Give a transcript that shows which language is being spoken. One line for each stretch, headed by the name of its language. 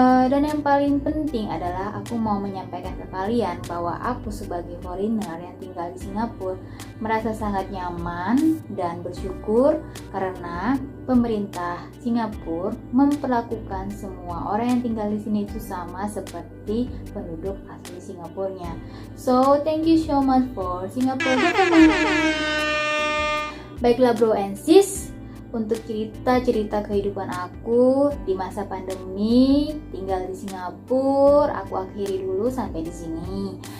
Indonesian: Dan yang paling penting adalah aku mau menyampaikan ke kalian bahwa aku sebagai foreigner yang tinggal di Singapura merasa sangat nyaman dan bersyukur karena pemerintah Singapura memperlakukan semua orang yang tinggal di sini itu sama seperti penduduk asli Singapurnya.
English: So, thank you so much for Singapore government.
Indonesian: Baiklah
English: bro and sis,
Indonesian: untuk cerita-cerita kehidupan aku di masa pandemi tinggal di Singapura. Aku akhiri dulu sampai di sini.